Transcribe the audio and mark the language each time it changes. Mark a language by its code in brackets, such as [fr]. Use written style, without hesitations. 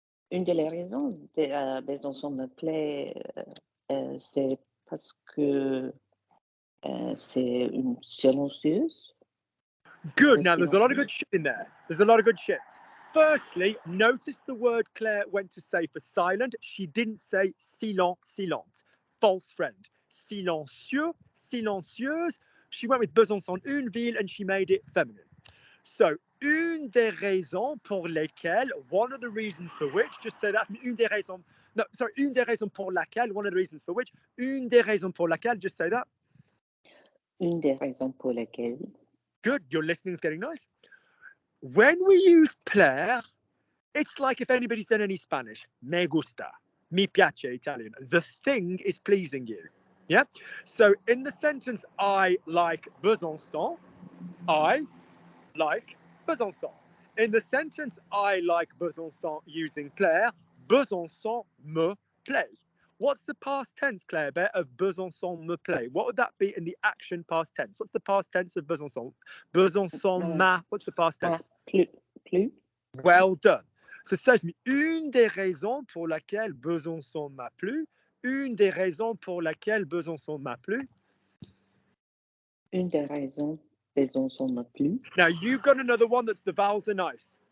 [fr] Une de les raisons Besançon me plaît, c'est parce que c'est une silencieuse. [en] Good. Now, there's a lot of good shit in there. There's a lot of good shit. Firstly, notice the word Claire went to say for silent. She didn't say silent, silente. False friend. [fr] Silencieux, silencieuse. [en] She went with Besançon, une ville, and she made it feminine. So, [fr] une des raisons pour lesquelles, [en] one of the reasons for which, just say that, une des raisons, no, sorry, [fr] une des raisons pour laquelle, [en] one of the reasons for which, [fr] une des raisons pour laquelle, [en] just say that. [fr] Une des raisons pour lesquelles. [en] Good, your listening's getting nice. When we use plaire, it's like if anybody's done any Spanish. [es] Me gusta, [it] mi piace [es] Italian. [en] The thing is pleasing you. Yeah? So in the sentence, I like Besançon, I like Besançon. In the sentence, I like Besançon using plaire, [fr] Besançon me plaît. [en] What's the past tense, Claire Bear, of [fr] Besançon me plaît? [en] What would that be in the action past tense? What's the past tense of Besançon? [fr] Besançon m'a, [en] what's the past tense? [fr] Plus. [en] Well done. [fr] So c'est une des raisons pour laquelle Besançon m'a plu. Une des raisons pour laquelle Besançon m'a plu. Une des raisons Besançon m'a plu. [en] Now you've got another one that's the vowels are nice.